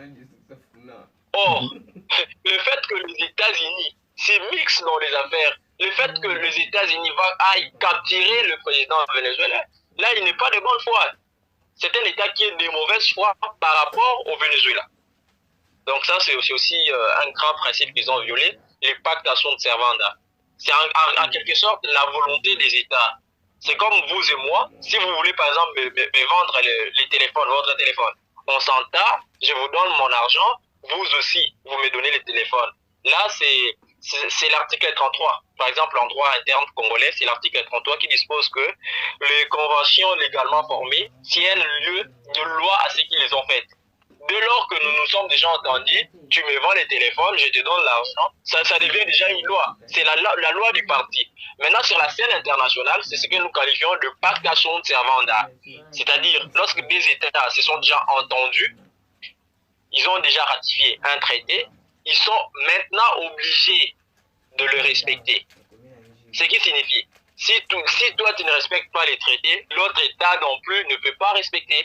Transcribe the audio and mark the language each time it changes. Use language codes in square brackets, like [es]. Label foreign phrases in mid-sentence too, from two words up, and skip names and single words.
[fr] Or, le fait que les États-Unis s'immiscent dans les affaires, le fait que les États-Unis aillent capturer le président vénézuélien, là, il n'est pas de bonne foi. C'est un État qui est de mauvaise foi par rapport au Venezuela. Donc ça, c'est aussi un grand principe qu'ils ont violé, les [la] pacta sunt servanda. [fr] C'est en quelque sorte la volonté des États. C'est comme vous et moi, si vous voulez par exemple me vendre les téléphones, votre téléphone, on s'entend, je vous donne mon argent, vous aussi, vous me donnez les téléphones. Là, c'est l'article 33. Par exemple, en droit interne congolais, c'est l'article 33 qui dispose que les conventions légalement formées tiennent lieu de loi à ce qu'ils les ont faites. Dès lors que nous nous sommes déjà entendus, tu me vends les téléphones, je te donne l'argent, ça devient déjà une loi. C'est la loi du parti. Maintenant, sur la scène internationale, c'est ce que nous qualifions de [la] pacta sunt servanda. [fr] C'est-à-dire, lorsque des États se sont déjà entendus, ils ont déjà ratifié un traité, ils sont maintenant obligés de le respecter. Ce qui signifie, si toi tu ne respectes pas les traités, l'autre État non plus ne peut pas respecter.